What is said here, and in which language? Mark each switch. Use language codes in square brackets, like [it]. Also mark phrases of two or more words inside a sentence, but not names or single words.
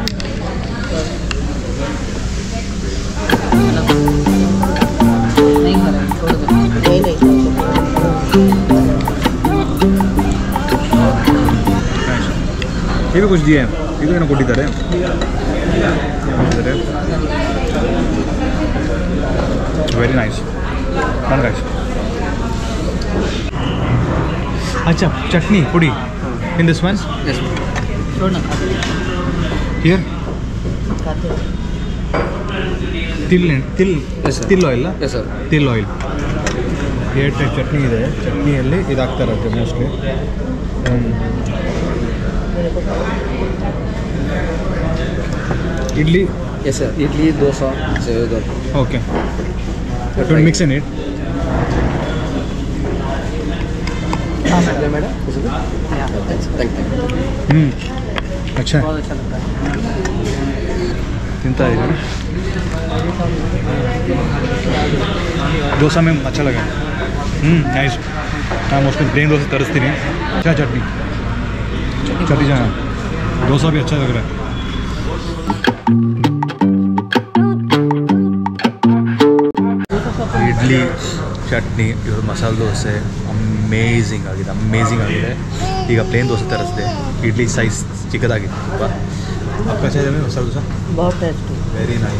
[kn] ಇದು [hi] कुछ दिये, [kn] ಇದು ಏನೋ ಕೊಟ್ಟಿದ್ದಾರೆ. [en] Very nice, nice. [hi] अच्छा चटनी पुड़ी [en] in this one? Yes. Here? [hi] तिल [en] Yes, sir. [hi] तिल ಆಯಿಲ್. [en] Yes, sir. [kn] ತಿಲ್ ಆಯಿಲ್. ಎರಡು ಟೈಪ್ ಚಟ್ನಿ ಇದೆ. ಚಟ್ನಿಯಲ್ಲಿ ಇದಾಗ್ತಾ ಇರುತ್ತೆ ಮೋಸ್ಟ್ಲಿ. ಇಡ್ಲಿ. [en] Yes, sir. Idli, dosa, sev. Okay. Don't mix in it. Madam thank you. [hi] अच्छा बहुत अच्छा लगता है. [kn] ತಿಂತಾ ಇದ್ದೀನಿ. [hi] डोसा में अच्छा लगा. नाइस. मैं उसको प्लेन डोसा तरसती नहीं. अच्छा चटनी जाना. डोसा भी अच्छा लग रहा है. [kn] ಇಡ್ಲಿ, ಚಟ್ನಿ, ಇವರು ಮಸಾಲೆ ದೋಸೆ ಅಮೇಝಿಂಗ್ ಆಗಿದೆ. ಈಗ ಪ್ಲೇನ್ ದೋಸೆ ತರಿಸಿದೆ. ಇಡ್ಲಿ ಸೈಜ್ ಚಿಕ್ಕದಾಗಿತ್ತು ತುಂಬ. ಅಕ್ಕ ಮಸಾಲೆ ದೋಸೆ [en] very nice.